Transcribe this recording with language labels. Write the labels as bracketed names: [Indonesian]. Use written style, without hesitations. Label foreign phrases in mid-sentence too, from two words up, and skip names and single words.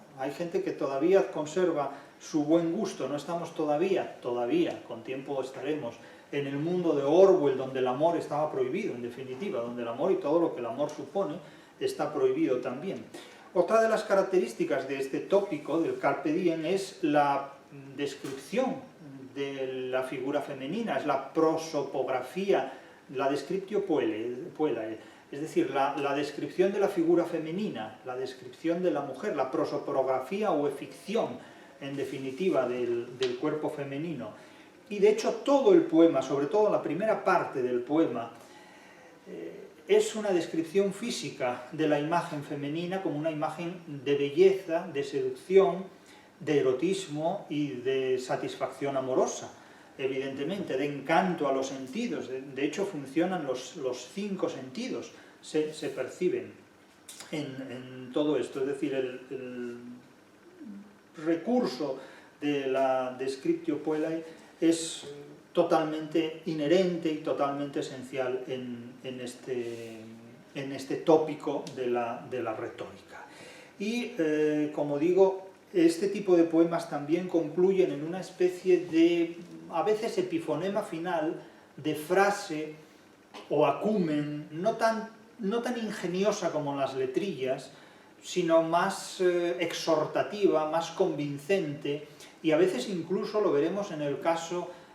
[Spanish] Hay gente que todavía conserva su buen gusto, no estamos todavía, con tiempo estaremos, en el mundo de Orwell, donde el amor estaba prohibido, en definitiva, donde el amor y todo lo que el amor supone está prohibido también. Otra de las características de este tópico del [Latin] Carpe Diem [Spanish] es la descripción de la figura femenina, es la prosopografía, la [Latin] descriptio puellae, [Spanish] es decir, la descripción de la figura femenina, la descripción de la mujer, la prosopografía o ficción, en definitiva, del cuerpo femenino. Y de hecho todo el poema, sobre todo la primera parte del poema, es una descripción física de la imagen femenina como una imagen de belleza, de seducción, de erotismo y de satisfacción amorosa, evidentemente, de encanto a los sentidos. De hecho, funcionan los 5 sentidos, se perciben en todo esto. Es decir, el recurso de la [Latin] descriptio puellae [Spanish] es totalmente inherente y totalmente esencial en en este tópico de la retórica. Y, como digo, este tipo de poemas también concluyen en una especie de, a veces, epifonema final de frase o acumen, no tan ingeniosa como las letrillas, sino más exhortativa, más convincente, y a veces incluso, lo veremos en el caso